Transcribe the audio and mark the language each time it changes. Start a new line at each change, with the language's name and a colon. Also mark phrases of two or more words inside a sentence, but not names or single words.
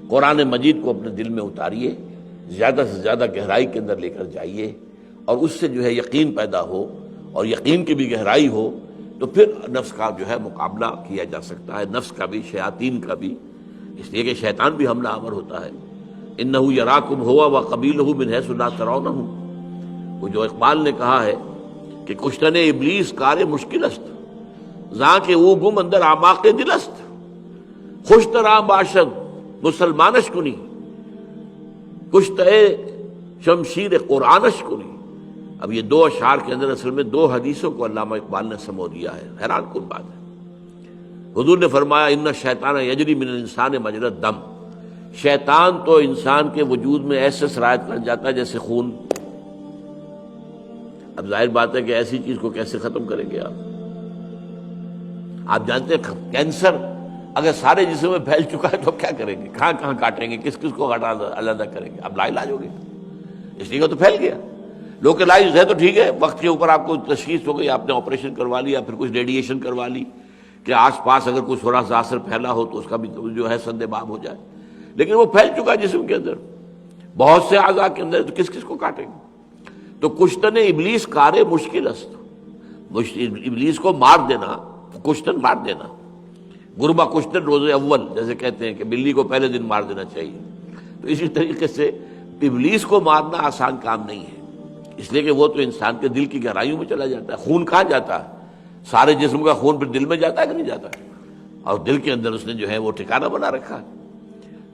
Urdu: قرآن مجید کو اپنے دل میں اتاریے، زیادہ سے زیادہ گہرائی کے اندر لے کر جائیے، اور اس سے جو ہے یقین پیدا ہو، اور یقین کی بھی گہرائی ہو، تو پھر نفس کا جو ہے مقابلہ کیا جا سکتا ہے، نفس کا بھی، شیاطین کا بھی، اس لیے کہ شیطان بھی حملہ آور ہوتا ہے۔
Arabic: انہ یراکم ہوا وقبیلہ من حیث لا ترونہم،
Urdu: وہ جو اقبال نے کہا ہے کہ
Persian: کشتن ابلیس کار مشکل است، زاں کہ او گم اندر اعماق دل است، خوش ترا باشد مسلمانش کنی، کشتہ شمشیر قرآنش کنی۔
Urdu: اب یہ دو اشعار کے اندر اصل میں دو حدیثوں کو علامہ اقبال نے سمو دیا ہے، حیران کن بات ہے۔ حضور نے فرمایا
Arabic: ان الشیطان یجری من الانسان مجری الدم،
Urdu: شیطان تو انسان کے وجود میں ایسے سرایت کر جاتا ہے جیسے خون۔ اب ظاہر بات ہے کہ ایسی چیز کو کیسے ختم کریں گے آپ جانتے ہیں کینسر اگر سارے جسم میں پھیل چکا ہے تو کیا کریں گے؟ کہاں کہاں کاٹیں گے؟ کس کس کو علیحدہ کریں گے؟ اب لا علاج ہو گیا، اس لیے تو پھیل گیا۔ لوکلائز ہے تو ٹھیک ہے، وقت کے اوپر آپ کو تشخیص ہو گئی، آپ نے آپریشن کروا لیا، پھر کچھ ریڈیشن کروا لی کہ آس پاس اگر کوئی تھوڑا سا اثر پھیلا ہو تو اس کا بھی جو ہے سد باب ہو جائے، لیکن وہ پھیل چکا ہے جسم کے اندر، بہت سے اعضاء کے اندر، تو کس کس کو کاٹیں گے؟
Persian: تو کشتن ابلیس کار مشکل است،
Urdu: ابلیس کو مار دینا، کشتن مار دینا،
Persian: غربہ کشتن روز اول
Urdu: جیسے کہتے ہیں کہ بلی کو پہلے دن مار دینا چاہیے، تو اسی طریقے سے ابلیس کو مارنا آسان کام نہیں ہے، اس لیے کہ وہ تو انسان کے دل کی گہرائیوں میں چلا جاتا ہے۔ خون کہاں جاتا ہے؟ سارے جسم کا خون پھر دل میں جاتا ہے کہ نہیں جاتا؟ اور دل کے اندر اس نے جو ہے وہ ٹھکانہ بنا رکھا ہے۔